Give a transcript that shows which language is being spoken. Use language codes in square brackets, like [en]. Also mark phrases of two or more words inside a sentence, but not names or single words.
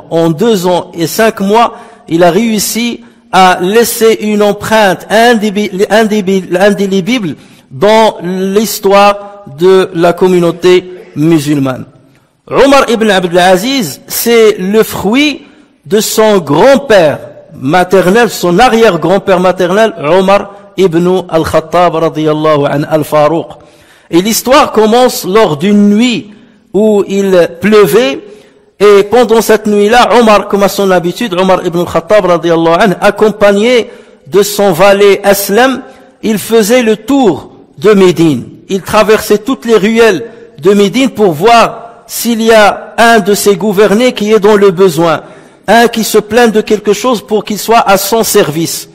[fr] En 2 ans et 5 mois, il a réussi à laisser une empreinte indélébile dans l'histoire de la communauté musulmane. Omar Ibn Abd al-Aziz, c'est le fruit de son grand-père maternel, son arrière-grand-père maternel, Omar ibn al-Khattab [ar] رضي الله عن [fr] al-Farouq. Et l'histoire commence lors d'une nuit où il pleuvait, et pendant cette nuit-là, Omar, comme à son habitude, Omar ibn al-Khattab [ar] رضي الله عن, [fr] accompagné de son valet Aslam, il faisait le tour de Médine. Il traversait toutes les ruelles de Médine pour voir s'il y a un de ses gouvernés qui est dans le besoin, un qui se plaint de quelque chose pour qu'il soit à son service.